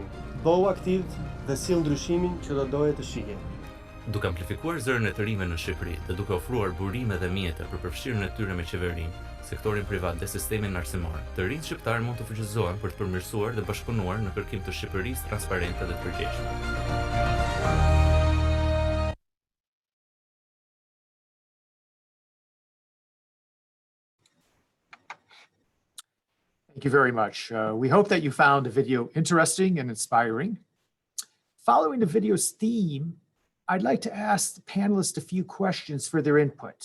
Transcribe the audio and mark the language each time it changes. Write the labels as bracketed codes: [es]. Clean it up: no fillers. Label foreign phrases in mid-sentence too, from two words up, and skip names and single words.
[sq] Bëhu aktiv dhe sill ndryshimin që do doje të shihje. Duke amplifikuar zërin e të rinjve në Shqipëri dhe duke ofruar burime dhe mjete për përfshirjen e tyre me qeverinë, sektorin privat dhe sistemin arsimor, të rinjtë shqiptarë mund të fuqizohen për të përmirësuar dhe bashkëpunuar në kërkim të Shqipërisë transparente dhe të përgjegjshme. [en] Thank you very much. We hope that you found the video interesting and inspiring. Following the video's theme, I'd like to ask the panelists a few questions for their input.